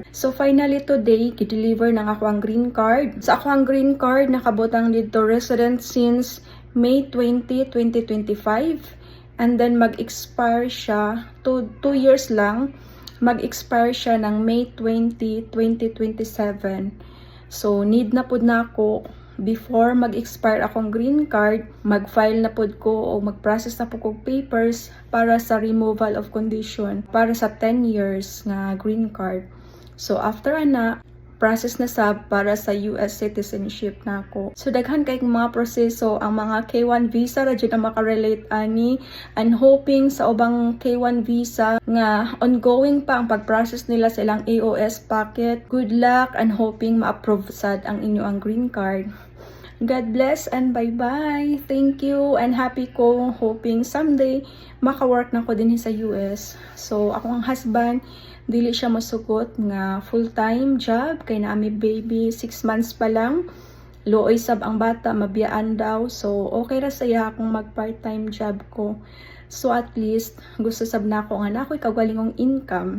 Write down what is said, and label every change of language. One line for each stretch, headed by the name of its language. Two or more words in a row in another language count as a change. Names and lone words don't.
Cebuano: So finally today gi-deliver nang ako ang
English: green card.
Cebuano: Sa ako ang
English: green card
Cebuano: nakabutang dito
English: resident since May 20, 2025. And then
Cebuano: mag-expire siya
English: 2 years
Cebuano: lang. Mag-expire siya ng May 20, 2027. So need na pud na ako before mag-expire akong
English: green card,
Cebuano: mag-file na pud ko o mag-process na pud ko papers para sa
English: removal of condition
Cebuano: para sa 10 years na
English: green card.
Cebuano: So after ana process na sab para sa
English: US citizenship
Cebuano: na ako. So daghan kay mga proseso ang mga K1 visa ra jud na makarelate ani,
English: and hoping
Cebuano: sa ubang K1 visa nga ongoing pa ang pag-process nila sa ilang AOS packet.
English: Good luck, and hoping
Cebuano: ma-approve sad ang inyo ang
English: green card. God bless and bye-bye. Thank you, and happy ko hoping someday maka-work
Cebuano: na ko din sa US. So ako ang husband dili siya masugot nga
English: full-time job
Cebuano: kay naami baby
English: 6 months
Cebuano: pa lang. Looy sab ang bata, mabiyaan daw. So okay ra saya akong mag
English: part-time job
Cebuano: ko. So at least gusto sab na ako nga na ako'y kaugalingong income.